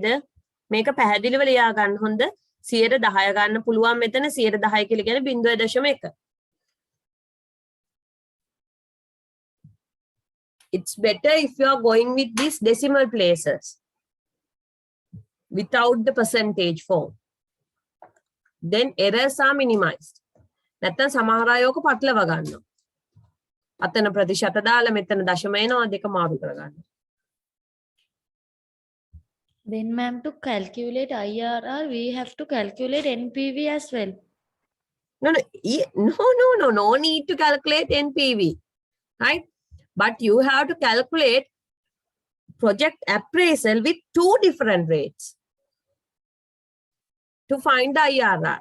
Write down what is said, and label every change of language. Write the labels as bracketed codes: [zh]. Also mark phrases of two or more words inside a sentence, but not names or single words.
[si] මේක පැහැදිලිව ලියා ගන්න හොඳ. 110 ගන්න පුළුවන් මෙතන 110 කියලා කියන්නේ 0.1. [en] It's better if you are going with these decimal places without the percentage form. Then errors are minimized. [si] නැත්තම් සමහර අය ඕක පටලවා ගන්නවා. අතන ප්‍රතිශත දාලා මෙතන දශම එනවා දෙක මාරු කරගන්නවා. [en] Then, ma'am, to calculate IRR, we have to calculate NPV as well. No need to calculate NPV, right? But you have to calculate project appraisal with 2 different rates to find the IRR.